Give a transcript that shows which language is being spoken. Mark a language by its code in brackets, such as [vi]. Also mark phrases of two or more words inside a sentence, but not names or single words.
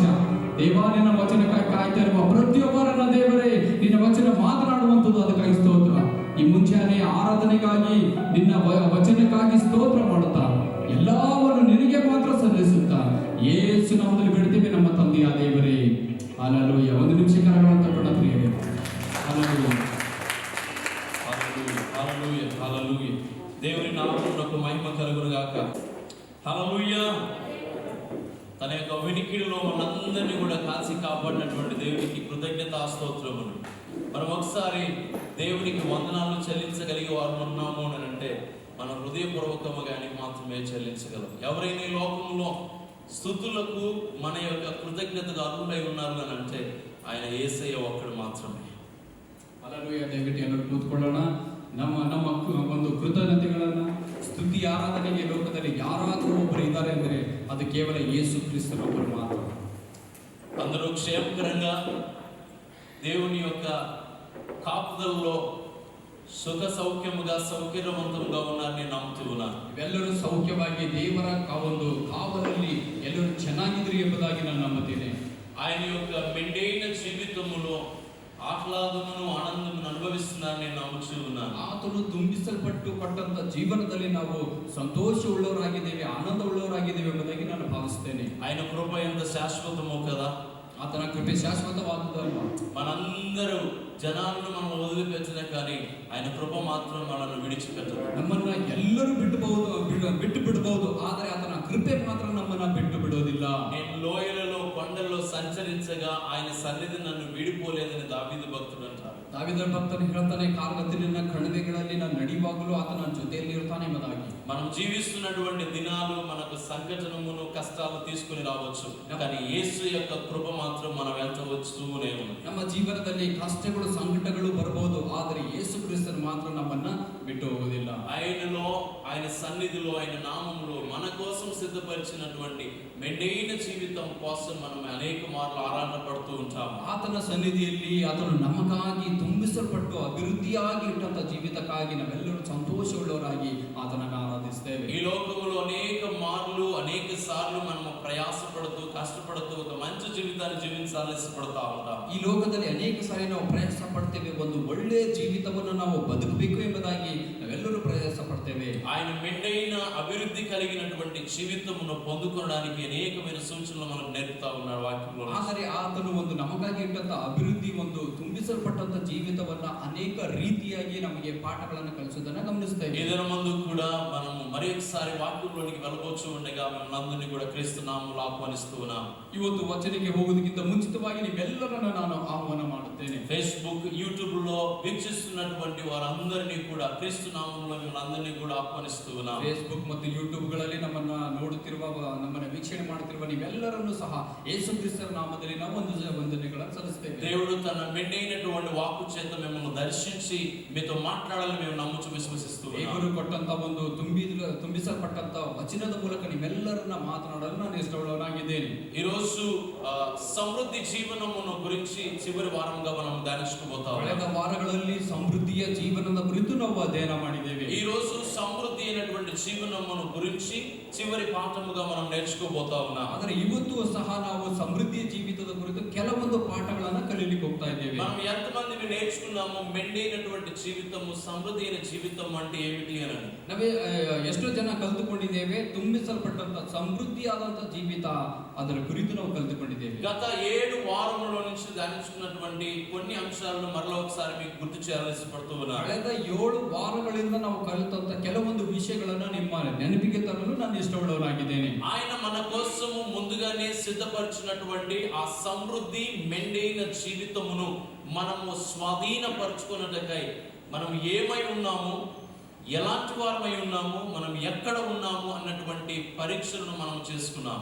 [kn] ದೇವ ನಿನ್ನ ವಚನಕ್ಕಾಗಿ ಕಾಯ್ತಾ ಇರುವ ಪ್ರತಿಯೊಬ್ಬರನ್ನ ದೇವರೇ ನಿನ್ನ ವಚನ ಮಾತನಾಡುವಂಥದ್ದು ಅದಕ್ಕಾಗಿ ಸ್ತೋತ್ರ. ಈ ಮುಂಜಾನೆ ಆರಾಧನೆಗಾಗಿ ನಿನ್ನ ವಚನಕ್ಕಾಗಿ ಸ್ತೋತ್ರ ಮಾಡುತ್ತಾ ಎಲ್ಲವನ್ನು ನಿನಗೆ ಮಾತ್ರ ಸಲ್ಲಿಸುತ್ತಾ ಯೇಸು ನಾಮದಲ್ಲಿ ಬಿಡ್ತೇವೆ ನಮ್ಮ ತಂದೆಯ ದೇವರೇ. ಹಾಲೆಲೂಯಾ. ಒಂದು ನಿಮಿಷ ಕರಗಳನ್ನು ತಟ್ಟೋಣ ಪ್ರಿಯರೇ. ಹಾಲೆಲೂಯಾ. [te] హల్లెలూయా హల్లెలూయా. దేవుని నామమునకు మహిమ కలుగునుగాక. హల్లెలూయా. తన యొక్క వినికిడిలో మనందరినీ కూడా కాచి కాపాడినటువంటి దేవునికి కృతజ్ఞతా స్తోత్రములు. మనం ఒకసారి దేవునికి వందనాలు చెల్లించగలిగే వారు ఉన్నాము అని అంటే మన హృదయపూర్వకముగా ఆయనకి మాత్రమే చెల్లించగలం. ఎవరైనా ఈ లోకంలో స్తుతులకు మన యొక్క కృతజ్ఞతగా అర్హులై ఉన్నారు అని అంటే ఆయన యేసయ్య ఒక్కడు మాత్రమే. [kn] ಹಾಲೆಲೂಯಾ. ದಯವಿಟ್ಟು ಎಲ್ಲರೂ ಕೂತ್ಕೊಳ್ಳೋಣ. ನಮ್ಮ ಒಂದು ಕೃತಜ್ಞತೆಗಳನ್ನ ಸ್ತುತಿ ಆರಾಧನೆಗೆ ಲೋಕದಲ್ಲಿ ಯಾರಾದರೂ ಒಬ್ಬರು ಇದ್ದಾರೆ ಅಂದರೆ ಅದು ಕೇವಲ ಯೇಸು ಕ್ರಿಸ್ತನೊಬ್ಬರು ಮಾತ್ರ. [te] అందరూ క్షేమకరంగా దేవుని యొక్క కాపుదలలో సుఖ సౌఖ్యముగా సౌకర్యవంతముగా ఉన్నారని నమ్ముతూ ఉన్నాను. [kn] ಇವೆಲ್ಲರೂ ಸೌಖ್ಯವಾಗಿ ದೇವರ ಒಂದು ಕಾವಲಲ್ಲಿ ಎಲ್ಲರೂ ಚೆನ್ನಾಗಿದ್ರಿ ಎಂಬುದಾಗಿ ನಾನು ನಂಬುತ್ತೇನೆ. [te] ఆయన యొక్క మెండైన జీవితములో ఆహ్లాదమును ఆనందమును అనుభవిస్తున్నారని నేను నమ్ముతూ ఉన్నాను. [kn] ಆತನು ತುಂಬಿಸಲ್ಪಟ್ಟು ಪಟ್ಟಂತ ಜೀವನದಲ್ಲಿ ನಾವು ಸಂತೋಷವುಳ್ಳವರಾಗಿದ್ದೇವೆ, ಆನಂದವುಳ್ಳವರಾಗಿದ್ದೇವೆ ಎಂಬುದಾಗಿ ನಾನು ಭಾವಿಸ್ತೇನೆ. [te] ఆయన కృప ఎంత శాశ్వతమో కదా. [kn] ಆತನ ಕೃಪೆ ಶಾಶ್ವತವಾದುದಲ್ವಾ. [te] మనందరూ జనాలను మనం వదిలిపెట్టిన కానీ ఆయన కృప మాత్రం మనల్ని విడిచిపెట్టదు. [kn] ನಮ್ಮನ್ನ ಎಲ್ಲರೂ ಬಿಟ್ಟು ಬಿಡಬಹುದು, ಆದರೆ ಆತನ ಕೃಪೆ ಮಾತ್ರ ನಮ್ಮನ್ನ ಬಿಟ್ಟು ಬಿಡೋದಿಲ್ಲ. [te] నేను లోయలలో కొండల్లో సంచరించగా ఆయన సన్నిధి నన్ను విడిపోలేదని దావీదు భక్తుడు అంటారు. [kn] ದಾವೀದನ ಭಕ್ತನು ಹೇಳ್ತಾನೆ, ಕಾರ್ಗತ್ತಲಿನ ಕಣಿವೆಗಳಲ್ಲಿ ನಾನು ನಡೆಯುವಾಗಲೂ ಆತನ ಜೊತೆಯಲ್ಲಿ ಇರ್ತಾನೆ ಎಂಬುದಾಗಿ. [te] మనం జీవిస్తున్నటువంటి దినాలు మనకు సంకటమును కష్టాలు తీసుకుని రావచ్చు, కానీ యేసు యొక్క కృప మాత్రం మన వెంట వస్తూనే ఉంది. [kn] ನಮ್ಮ ಜೀವನದಲ್ಲಿ ಕಷ್ಟಗಳು ಸಂಕಟಗಳು ಬರಬಹುದು, ಆದರೆ ಯೇಸು ಕ್ರಿಸ್ತನು ಮಾತ್ರ ನಮ್ಮನ್ನ ಬಿಟ್ಟು ಹೋಗುವುದಿಲ್ಲ. [te] ఆయనలో, ఆయన సన్నిధిలో, ఆయన నామములో మన కోసం సిద్ధపరిచినటువంటి మెండైన జీవితం కోసం మనం అనేక మార్లు ఆరాటపడుతూ ఉంటాము. [kn] ಆತನ ಸನ್ನಿಧಿಯಲ್ಲಿ ಆತನು ನಮಗಾಗಿ ತುಂಬಿಸಲ್ಪಟ್ಟು ಅಭಿವೃದ್ಧಿಯಾಗಿ ಇಟ್ಟಂತ ಜೀವಿತಕ್ಕಾಗಿ ನಾವೆಲ್ಲರೂ ಸಂತೋಷವುಳ್ಳವರಾಗಿ ಆತನನ್ನು ಆರಾಧಿಸ್ತೇವೆ. [te] ఈ లోకములో అనేక మార్లు, అనేక సార్లు మనము ప్రయాసపడుతూ కష్టపడుతూ ఒక మంచి జీవితాన్ని జీవించాలని ఇష్టపడతా ఉంటాం. [kn] ಈ ಲೋಕದಲ್ಲಿ ಅನೇಕ ಸಾರಿ ನಾವು ಪ್ರಯಾಸ ಪಡ್ತೇವೆ, ಒಂದು ಒಳ್ಳೆಯ ಜೀವಿತವನ್ನು ನಾವು ಬದುಕಬೇಕು ಎಂಬುದಾಗಿ ನಾವೆಲ್ಲರೂ ಪ್ರಯಾಸ ಪಡ್ತೇವೆ. [te] ఆయన మెండైన అభివృద్ధి కలిగినటువంటి జీవితమును పొందుకోవడానికి అనేకమైన సూచనలు మనకు నేర్పుతా ఉన్నాడు వాక్యంలో. [kn] ಆದರೆ ಆತನು ಒಂದು ನಮಗಾಗಿ ಇಟ್ಟಂತ ಅಭಿವೃದ್ಧಿ, ಒಂದು ತುಂಬಿಸಲ್ಪಟ್ಟಂತ ಜೀವಿತವನ್ನ ಅನೇಕ ರೀತಿಯಾಗಿ ನಮಗೆ ಪಾಠಗಳನ್ನು ಕಲಿಸುವುದನ್ನು ಗಮನಿಸ್ತೇವೆ. [te] ಇದರ ముందు కూడా మనము మరి ఒకసారి వాక్యంలోనికి వెళ్ళబోచు ఉండగా మిమ్మల్ని అందరినీ కూడా క్రీస్తు నామములో ఆహ్వానిస్తూ ఉన్నాం. [kn] ಇವತ್ತು ವಚನಕ್ಕೆ ಹೋಗುವುದಕ್ಕಿಂತ ಮುಂಚಿತವಾಗಿ ನೀವೆಲ್ಲರನ್ನ ನಾನು ಆಹ್ವಾನ ಮಾಡುತ್ತೇನೆ. [te] ఫేస్బుక్, యూట్యూబ్ లో వీక్షిస్తున్నటువంటి వారందరినీ కూడా క్రీస్తు నామములో మిమ్మల్ని అందరినీ కూడా ఆహ్వానిస్తూ ఉన్నాం. [kn] ಫೇಸ್ಬುಕ್ ಮತ್ತು ಯೂಟ್ಯೂಬ್ ಗಳಲ್ಲಿ ನಮ್ಮನ್ನ ನೋಡುತ್ತಿರುವ, ನಮ್ಮನ್ನ ವೀಕ್ಷಣೆ ಮಾಡುತ್ತಿರುವ ನೀವೆಲ್ಲರನ್ನು ಸಹ ಯೇಸು ಕ್ರಿಸ್ತರ ನಾಮದಲ್ಲಿ ನಾವು ವಂದನೆಗಳನ್ನು ಸಲ್ಲಿಸ್ತೇವೆ. [te] దేవుడు తన మెండైనటువంటి వాక్కు చేత మిమ్మల్ని దర్శించి మీతో మాట్లాడాలని మేము నమ్ముచు విశ్వసిస్తూ ఉన్నాం. [kn] ದೇವರು ಕೊಟ್ಟಂತ ಒಂದು ತುಂಬಿಸಲ್ಪಟ್ಟಂತ ವಚನದ ಮೂಲಕ ನೀವೆಲ್ಲರನ್ನ ಮಾತನಾಡಲು ನಾನು ಇಷ್ಟವುಳ್ಳವನಾಗಿದ್ದೇನೆ. [te] ఈ రోజు సమృద్ధి జీవనమును గురించి చివరి వారంగా మనం ధ్యానించుకోబోతాం. [kn] ಕಳೆದ ವಾರಗಳಲ್ಲಿ ಸಮೃದ್ಧಿಯ ಜೀವನದ ಕುರಿತು ನಾವು ಅಧ್ಯಯನ ಮಾಡಿದ್ದೇವೆ. [te] ఈ రోజు సమృద్ధి అయినటువంటి మెండైనటువంటి జీవనమును గురించి చివరి పాఠముగా మనం నేర్చుకోబోతా ఉన్నాం. [kn] ಆದರೆ ಇವತ್ತು ಸಹ ನಾವು ಸಮೃದ್ಧಿಯ ಜೀವಿತದ ಕುರಿತು ಕೆಲವೊಂದು ಪಾಠಗಳನ್ನ ಕಲಿಯಲಿಕ್ಕೆ ಹೋಗ್ತಾ ಇದ್ದೇವೆ. [te] మనం ఎంతమంది నేర్చుకున్నాము మెండైనటువంటి జీవితము సమృద్ధి అయిన జీవితం అంటే ఏమిటి అని? [kn] ನಾವೇ ಎಷ್ಟೋ ಜನ ಕಲಿತುಕೊಂಡಿದ್ದೇವೆ. ತುಂಬಿಸಲ್ಪಟ್ಟಂತ ಸಮೃದ್ಧಿಯಾದಂತ ಜೀವಿತ ಅದರ ಕುರಿತು ನಾವು ಕಲಿತುಕೊಂಡಿದ್ದೇವೆ. [te] గత 7 వారముల నుంచి ధ్యానించుకున్నటువంటి కొన్ని అంశాలను మరలా ఒకసారి మీకు గుర్తు చేయాలని ఇష్టపడుతూ ఉన్నాను. [kn] ಕಳೆದ 7 ವಾರಗಳಿಂದ ನಾವು ಕಲಿತಂತ ಕೆಲವೊಂದು ವಿಷಯಗಳನ್ನ ನಿಮ್ಮ ನೆನಪಿಗೆ ತರಲು ನಾನು ಇಷ್ಟಪಡುವವನಾಗಿದ್ದೇನೆ. [te] ఆయన మన కోసము ముందుగానే సిద్ధపరిచినటువంటి ఆ సమృద్ధి మెండైన జీవితమును మనము స్వాధీనపరచుకున్నటకై మనం ఏమై ఉన్నాము, ఎలాంటి వారమై ఉన్నాము, మనం ఎక్కడ ఉన్నాము అన్నటువంటి పరీక్షలను మనం చేసుకున్నాము.